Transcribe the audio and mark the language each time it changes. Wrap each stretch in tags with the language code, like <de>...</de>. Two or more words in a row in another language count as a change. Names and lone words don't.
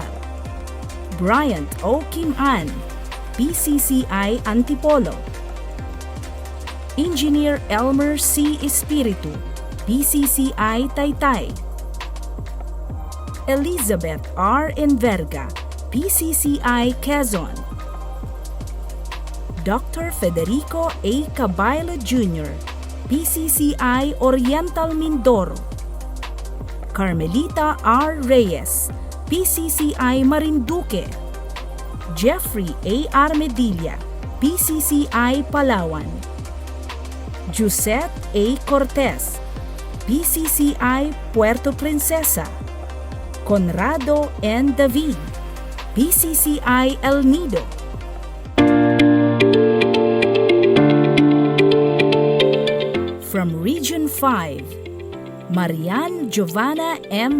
<en>Bryant O. Kim-an, PCCI Antipolo. Engineer Elmer C. Espiritu, PCCI Taytay. Elizabeth R. Enverga, PCCI Quezon. Dr. Federico A. Caballo Jr., PCCI Oriental Mindoro. Carmelita R. Reyes, PCCI Marinduque. Jeffrey A. Armedilla, PCCI Palawan. Josette A. Cortez, PCCI Puerto Princesa. Conrado N. David, PCCI El Nido. From Region 5, Marian Giovanna M.</en>